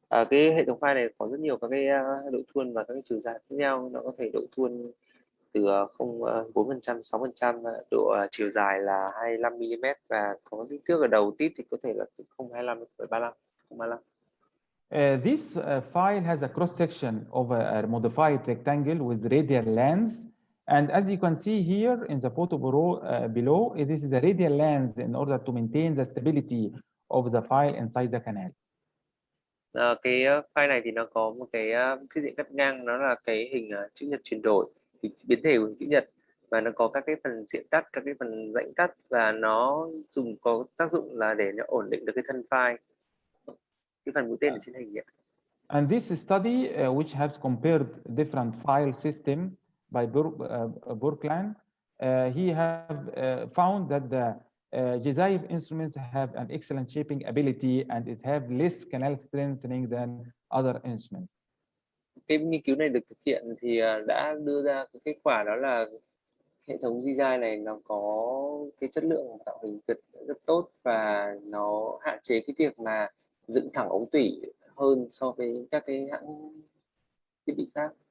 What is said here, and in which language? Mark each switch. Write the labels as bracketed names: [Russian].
[Vietnamese] Cái hệ thống file này có rất nhiều các cái độ thuôn và các cái chiều dài khác nhau. Nó có thể độ thuôn từ 4%, 6%, độ chiều dài là 25 mm, và có kích thước ở đầu tip thì có thể là từ 0,25 đến 0,35. [English] This file has a cross section of a modified rectangle with radial lens, and as you can see here in the photo below, this is a radial lens in order to maintain the stability of the file inside the canal. [Vietnamese] Cái file này thì nó có một cái chiếc diện cắt ngang, nó là cái hình chữ nhật chuyển đổi, thì biến thể của hình chữ nhật, và nó có các cái phần diện cắt, các cái phần rãnh cắt, và nó có tác dụng là để nó ổn định được cái thân file, cái phần mũi tên ở trên hình ấy. [English] And this study, which has compared different file system by Burkland, he have found that the Jsi instruments have an excellent shaping ability, and it have less canal strengthening than other instruments. [Vietnamese] Cái nghiên cứu này được thực hiện thì đã đưa ra cái kết quả, đó là hệ thống Jsi này nó có cái chất lượng tạo hình rất tốt, và nó hạn chế cái việc mà dựng thẳng ống tủy hơn so với các cái hãng thiết bị khác.